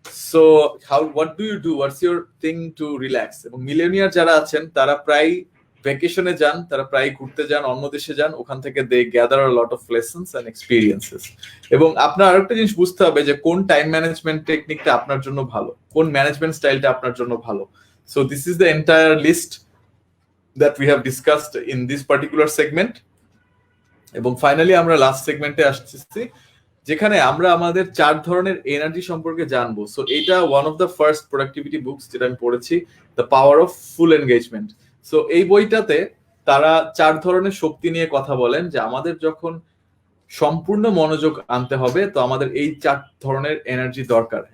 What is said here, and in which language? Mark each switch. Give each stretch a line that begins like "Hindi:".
English: So what do you do, what's your thing to relax?
Bangla: এবং millionaire যারা আছেন তারা প্রায় ভ্যাকেশনে যান, তারা প্রায় ঘুরতে যান, অন্য দেশে যান, ওখান থেকে
English: They gather a lot of lessons and experiences.
Bangla: এবং আপনার আরেকটা জিনিস বুঝতে হবে যে কোন টাইম ম্যানেজমেন্ট টেকনিকটা আপনার জন্য ভালো, কোন ম্যানেজমেন্ট স্টাইলটা আপনার জন্য ভালো।
English: So this is the entire list that we have discussed in this particular segment.
Bangla: এবং ফাইনালি আমরা লাস্ট সেগমেন্টে আসছি, যেখানে আমরা আমাদের 4 ধরনের এনার্জি সম্পর্কে জানবো। সো এটা
English: one of the first productivity books
Bangla: যেটা আমি পড়েছি, the power of full engagement. So এই বইটাতে তারা 4 ধরনের শক্তি নিয়ে কথা বলেন, যে আমাদের যখন সম্পূর্ণ মনোযোগ আনতে হবে তো আমাদের এই 4 ধরনের এনার্জি দরকার।